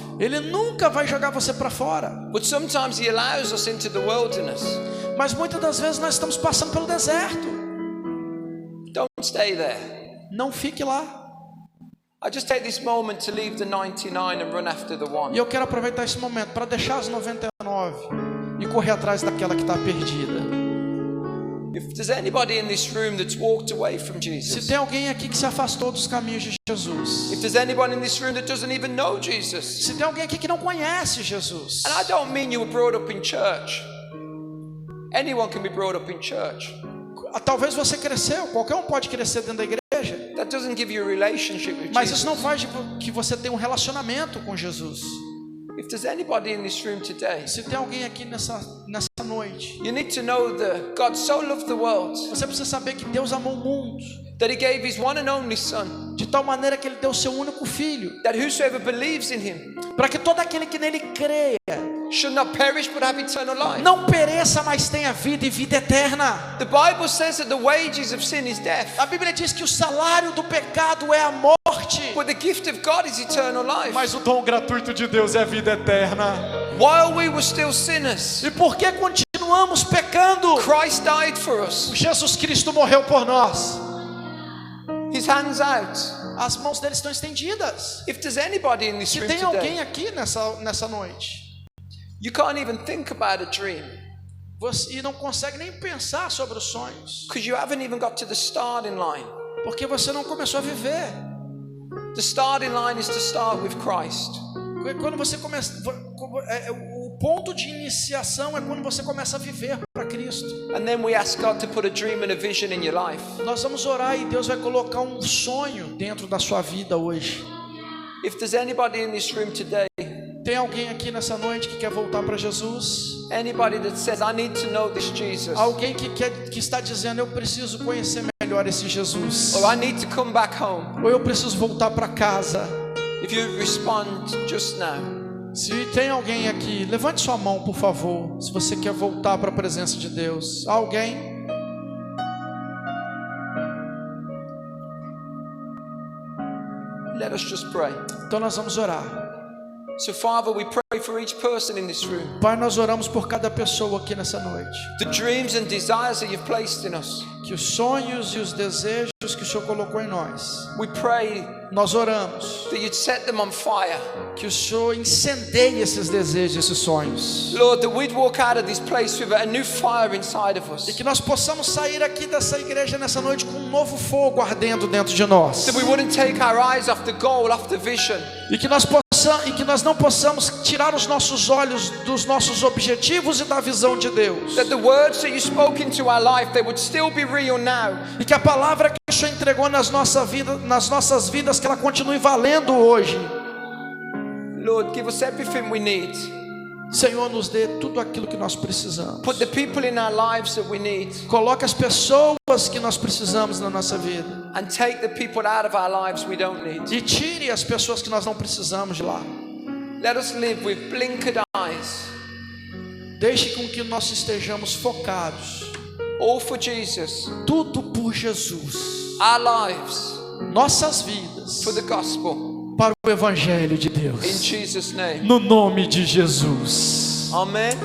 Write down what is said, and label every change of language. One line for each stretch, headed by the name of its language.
Portuguese: Ele nunca vai jogar você para fora.
English: But sometimes He allows us into the wilderness.
Portuguese: Mas muitas das vezes nós estamos passando pelo deserto.
English: Don't stay there.
Portuguese: Não fique lá.
English: I just take this moment to leave the 99 and run after the
Portuguese: E
English: one.
Portuguese: eu quero aproveitar esse momento para deixar as 99 e correr atrás daquela que está perdida.
English: If there's anybody in this room that's walked away from
Portuguese: Se
English: Jesus,
Portuguese: tem alguém aqui que se afastou dos caminhos de Jesus,
English: if there's anyone in this room that doesn't even know Jesus,
Portuguese: se tem alguém aqui que não conhece Jesus,
English: and I don't mean you were brought up in church. Anyone can be brought up in church.
Portuguese: talvez você cresceu, qualquer um pode crescer dentro da igreja,
English: That doesn't give you a relationship with
Portuguese: mas isso
English: Jesus.
Portuguese: não faz que você tenha um relacionamento com Jesus.
English: If there's anybody in this room today,
Portuguese: Se tem alguém aqui nessa noite,
English: you need to know that God so loved the world
Portuguese: você precisa saber que Deus amou o mundo
English: that He gave His one and only Son,
Portuguese: de tal maneira que Ele deu o seu único Filho,
English: that whosoever believes in Him
Portuguese: para que todo aquele que nele creia
English: should not perish but have eternal life.
Portuguese: não pereça, mas tenha vida e vida eterna.
English: The Bible says that the wages of sin is death,
Portuguese: A Bíblia diz que o salário do pecado é a morte,
English: but the gift of God is eternal life.
Portuguese: mas o dom gratuito de Deus é a vida eterna.
English: While we were still sinners,
Portuguese: E por que continuamos pecando?
English: Christ died for us.
Portuguese: Jesus Cristo morreu por nós.
English: His hands out.
Portuguese: As mãos dele estão estendidas.
English: If there's anybody in this
Portuguese: Se
English: room
Portuguese: tem alguém
English: today,
Portuguese: aqui nessa noite,
English: you can't even think about a dream
Portuguese: e não consegue nem pensar sobre os sonhos,
English: because you haven't even got to the starting line.
Portuguese: porque você não começou a viver.
English: The starting line is to start with Christ.
Portuguese: Quando você começa, o ponto de iniciação é quando você começa a viver para Cristo.
English: And then we ask God to put a dream and a vision in your life.
Portuguese: Nós vamos orar e Deus vai colocar um sonho dentro da sua vida hoje.
English: If there's anybody in this room today,
Portuguese: tem alguém aqui nessa noite que quer voltar para Jesus?
English: Anybody that says, I need to know this Jesus.
Portuguese: Alguém que está dizendo, eu preciso conhecer melhor esse Jesus.
English: Or I need to come back home.
Portuguese: Ou eu preciso voltar para casa.
English: If you respond just now.
Portuguese: Se tem alguém aqui, levante sua mão, por favor. Se você quer voltar para a presença de Deus. Alguém?
English: Let us just pray.
Portuguese: Então nós vamos orar.
English: So Father, we pray for each person in this room.
Portuguese: Pai, nós oramos por cada pessoa aqui nessa noite.
English: The dreams and desires that you've placed in us.
Portuguese: Que os sonhos e os desejos que o Senhor colocou em nós.
English: We pray
Portuguese: nós oramos
English: that you'd set them on fire.
Portuguese: Que o Senhor incendeie esses desejos, esses sonhos.
English: Lord, that we'd walk out of this place with a new fire inside of us.
Portuguese: E que nós possamos sair aqui dessa igreja nessa noite com um novo fogo ardendo dentro de nós.
English: That we wouldn't take our eyes off the goal, off the vision.
Portuguese: E que nós não possamos tirar os nossos olhos dos nossos objetivos e da visão de Deus.
English: That the words that you spoke into our life, they would still be real now.
Portuguese: E que a palavra que o Senhor entregou nas nossas vidas, que ela continue valendo hoje.
English: Lord, give us everything we need.
Portuguese: Senhor, nos dê tudo aquilo que nós precisamos.
English: Put the people in our lives that we need.
Portuguese: Coloque as pessoas que nós precisamos na nossa vida.
English: And take the people out of our lives we don't need.
Portuguese: E tire as pessoas que nós não precisamos de lá.
English: Let us live with blinkered eyes.
Portuguese: Deixe com que nós estejamos focados.
English: All for Jesus.
Portuguese: Tudo por Jesus.
English: Our lives.
Portuguese: Nossas vidas.
English: For the gospel.
Portuguese: Para o evangelho de Deus.
English: In Jesus' name.
Portuguese: No nome de Jesus. Amém.